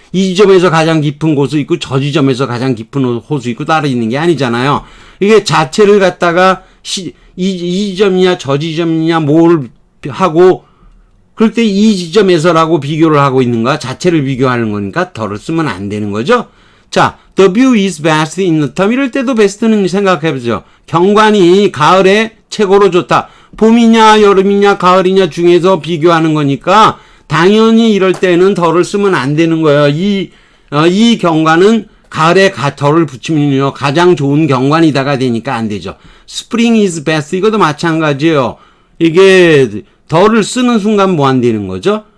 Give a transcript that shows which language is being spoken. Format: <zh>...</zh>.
<ko>이 지점에서 가장 깊은 호수 있고 저 지점에서 가장 깊은 호수 있고 따로 있는 게 아니잖아요. 이게 자체를 갖다가 이 지점이냐 저 지점이냐 뭘 하고 그럴 때 이 지점에서라고 비교를 하고 있는가 자체를 비교하는 거니까 더를 쓰면 안 되는 거죠. 자,</ko> <en>the view is best in autumn.</en> <ko>이럴 때도 베스트는 생각해보죠. 경관이 가을에 최고로 좋다. 봄이냐 여름이냐 가을이냐 중에서 비교하는 거니까 당연히 이럴 때는 더를 쓰면 안 되는 거예요. 이 경관은 가을에 더를 붙이면요 가장 좋은 경관이다가 되니까 안 되죠.</ko> <en>spring is best</en> <ko>이것도 마찬가지예요. 이게 더를 쓰는 순간 뭐 안 되는 거죠?</ko>